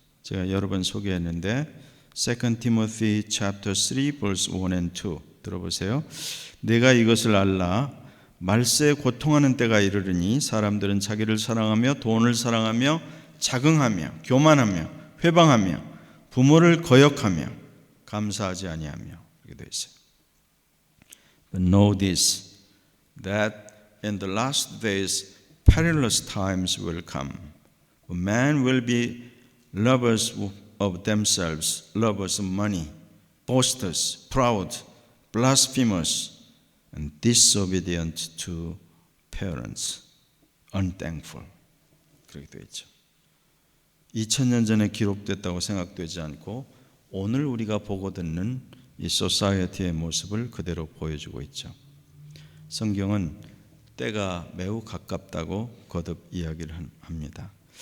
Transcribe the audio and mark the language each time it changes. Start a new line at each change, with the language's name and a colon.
Korean: 제가 여러 번 소개했는데
English: 2 Timothy chapter 3 verse 1 and 2
Korean: 들어보세요. 내가 이것을 알라 말세에 고통하는 때가 이르르니 사람들은 자기를 사랑하며 돈을 사랑하며 자긍하며 교만하며 회방하며 부모를 거역하며 감사하지 아니하며 이렇게 되어 있어요.
English: But know this, that in the last days perilous times will come. Men will be lovers of themselves, lovers of money, boasters, proud, blasphemers, and disobedient to parents, unthankful.
Korean: 그렇게 되어 있죠. 2000년 전에 기록됐다고 생각되지 않고 오늘 우리가 보고 듣는 이 소사이어티의 모습을 그대로 보여주고 있죠. 성경은 때가 매우 가깝다고 거듭 이야기를 합니다.